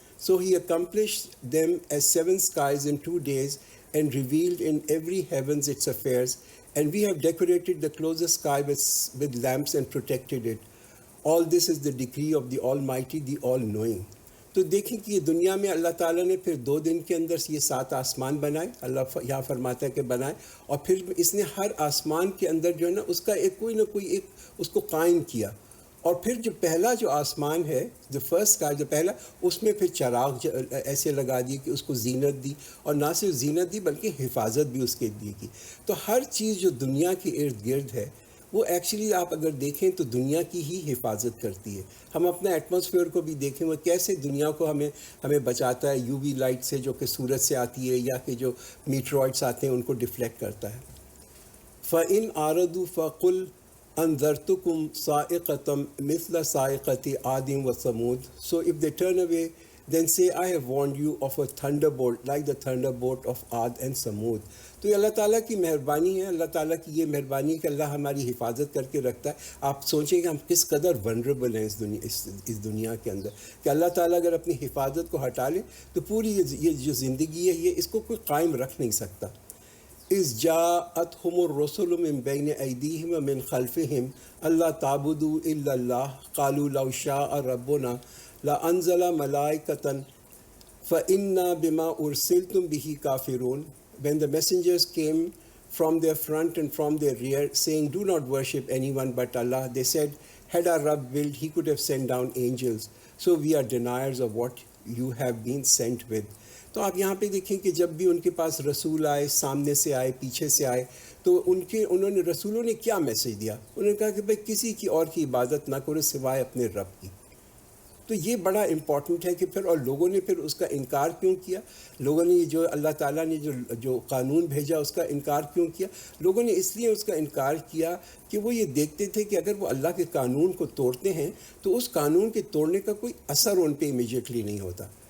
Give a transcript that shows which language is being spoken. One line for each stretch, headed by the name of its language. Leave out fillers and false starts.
English: So he accomplished them as 7 skies in 2 days and revealed in every heavens its affairs, and we have decorated the closest sky with lamps and protected it. All this is the decree of the Almighty, the All-Knowing.
Urdu: تو دیکھیں کہ یہ دنیا میں اللہ تعالیٰ نے پھر 2 دن کے اندر یہ 7 آسمان بنائے. اللہ یہاں فرماتا ہے کہ بنائے, اور پھر اس نے ہر آسمان کے اندر جو ہے نا اس کا ایک کوئی نہ کوئی ایک اس کو قائم کیا. اور پھر جو پہلا جو آسمان ہے, جو فرسٹ کا جو پہلا, اس میں پھر چراغ ایسے لگا دی کہ اس کو زینت دی, اور نہ صرف زینت دی بلکہ حفاظت بھی اس کے دی کی. تو ہر چیز جو دنیا کے ارد گرد ہے وہ ایکچولی آپ اگر دیکھیں تو دنیا کی ہی حفاظت کرتی ہے. ہم اپنا ایٹماسفیئر کو بھی دیکھیں وہ کیسے دنیا کو ہمیں بچاتا ہے یو وی لائٹ سے جو کہ سورج سے آتی ہے, یا کہ جو میٹرائڈس آتے ہیں ان کو ڈیفلیکٹ کرتا ہے.
Arabic: فَإِنْ أَعْرَضُوا فَقُلْ أَنذَرْتُكُمْ صَاعِقَةً مِثْلَ صَاعِقَةِ عَادٍ وَثَمُودَ.
English: So if they turn away, then say I have warned you of a thunderbolt like the thunderbolt of Ad and Samud.
Urdu: تو یہ اللہ تعالیٰ کی مہربانی ہے, اللہ تعالیٰ کی یہ مہربانی کہ اللہ ہماری حفاظت کر کے رکھتا ہے. آپ سوچیں کہ ہم کس قدر ونربل ہیں اس دنیا کے اندر, کہ اللہ تعالیٰ اگر اپنی حفاظت کو ہٹا لے تو پوری یہ جو زندگی ہے یہ اس کو کوئی قائم رکھ نہیں سکتا.
Arabic: اذ جاءتهم الرسل من بین ایدیہم ومن خلفہم اللہ تعبدوا الا اللہ قالوا لو شاء ربنا لانزل ملائکۃ فإنا بما ارسلتم به کافرون.
English: When the messengers came from their front and from their rear saying, do not worship anyone but Allah, they said, had our Rabb willed, he could have sent down angels. So we are deniers of what you have been sent with.
Urdu: تو آپ یہاں پہ دیکھیں کہ جب بھی ان کے پاس رسول آئے, سامنے سے آئے, پیچھے سے آئے, تو انہوں نے رسولوں نے کیا میسج دیا؟ انہوں نے کہا کہ بھئی کسی کی اور کی عبادت نہ کرو سوائے اپنے رب کی. تو یہ بڑا امپورٹنٹ ہے کہ پھر اور لوگوں نے پھر اس کا انکار کیوں کیا؟ لوگوں نے جو اللہ تعالیٰ نے جو قانون بھیجا اس کا انکار کیوں کیا؟ لوگوں نے اس لیے اس کا انکار کیا کہ وہ یہ دیکھتے تھے کہ اگر وہ اللہ کے قانون کو توڑتے ہیں تو اس قانون کے توڑنے کا کوئی اثر ان پہ امیجیٹلی نہیں ہوتا۔